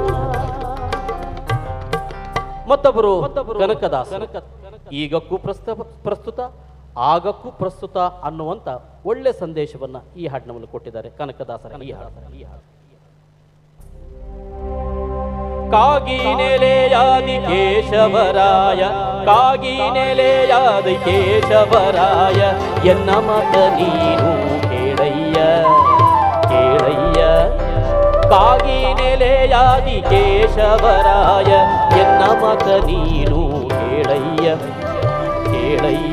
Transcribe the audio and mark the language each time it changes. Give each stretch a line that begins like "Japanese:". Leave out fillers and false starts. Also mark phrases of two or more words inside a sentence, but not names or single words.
Kannada: ಮತ್ತೊಬ್ಬರು ಕನಕದಾಸ. ಈಗಕ್ಕೂ ಪ್ರಸ್ತುತ ಆಗಕ್ಕೂ ಪ್ರಸ್ತುತ ಅನ್ನುವಂತ ಒಳ್ಳೆ ಸಂದೇಶವನ್ನ ಈ ಹಾಡಿನವನ್ನು ಕೊಟ್ಟಿದ್ದಾರೆ ಕನಕದಾಸರ ಈ ಹಾಡು. ಕಾಗಿ ನೆಲೆಯಾದಿ ಕೇಶವರಾಯ, ಕಾಗಿ ನೆಲೆಯಾದಿ ಕೇಶವರಾಯ, ಎನ್ನ ಮತ ನೀನು ಕೇಳಯ್ಯ, ಕೇಳಯ್ಯ. ಕಾಗಿ ನೆಲೆಯಾದಿ ಕೇಶವರಾಯ, ಎನ್ನ ಮತ ನೀನು ಕೇಳಯ್ಯ, ಕೇಳಯ್ಯ.